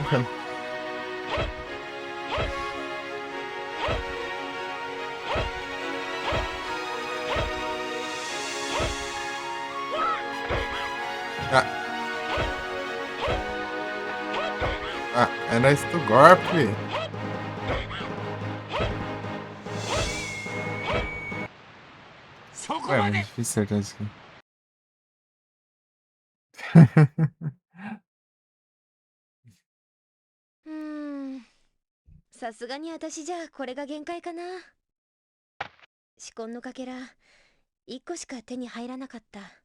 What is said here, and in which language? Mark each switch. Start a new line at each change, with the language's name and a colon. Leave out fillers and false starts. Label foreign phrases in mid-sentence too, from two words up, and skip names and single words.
Portuguese: Ah, é nice do golpe. Ué, mas é difícil acertar isso aqui.
Japanese: さすがに私じゃこれが限界かな。四魂のかけら1個しか手に入らなかった。